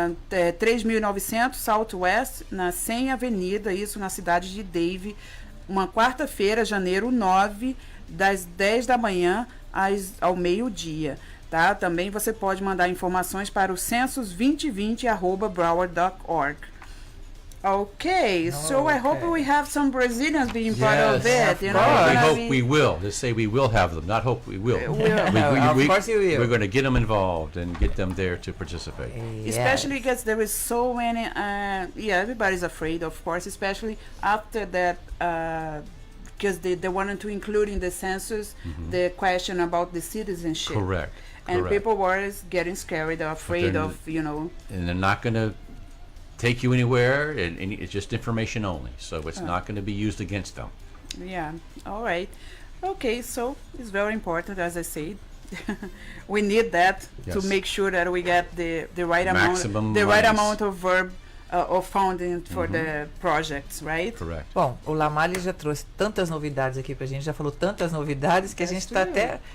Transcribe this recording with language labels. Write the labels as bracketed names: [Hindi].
[Portuguese] 3.900 Southwest, na 100 Avenida, isso na cidade de Dave, uma quarta-feira, janeiro 9, das 10 da manhã ao meio-dia. Tá? Também você pode mandar informações para o census2020@broward.org. [English] Okay, so I hope we have some Brazilians being part of it. We hope we will. Just say we will have them, not hope we will. Of course you will. We're going to get them involved and get them there to participate. Yes. Especially because there is so many, everybody's afraid, of course, especially after that, because they wanted to include in the census the question about the citizenship. Correct. And people were getting scared, they're afraid of, And they're not going to take you anywhere, and it's just information only, so it's not going to be used against them. Yeah, all right. Okay, so it's very important, as I said. We need that to make sure that we get the right amount of verb of funding for the projects, right? Correct. [Portuguese] Bom, o Lamar já trouxe tantas novidades aqui pra gente, já falou tantas novidades que a gente tá até...